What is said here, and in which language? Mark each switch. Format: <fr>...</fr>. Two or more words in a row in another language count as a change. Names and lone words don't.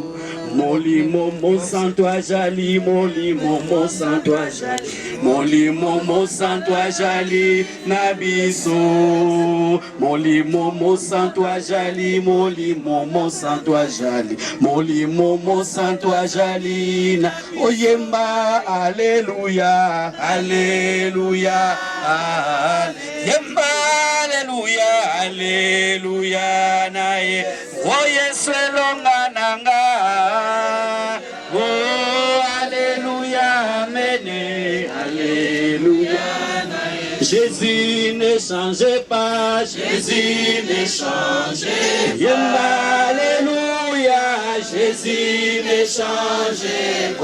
<ln>Molimo mo santo ajali, molimo mo santo ajali, molimo mo santo ajali na biso. Molimo mo santo ajali, molimo mo santo ajali, molimo mo santo ajali na oyemba. Haleluya, haleluya, yemba haleluya, haleluya na ye. Oh Yesu elonga nanga.</ln> <fr>Oh alléluia, amen, alléluia. Jésus ne change pas, Jésus ne change pas. Alléluia, Jésus ne change pas.</fr>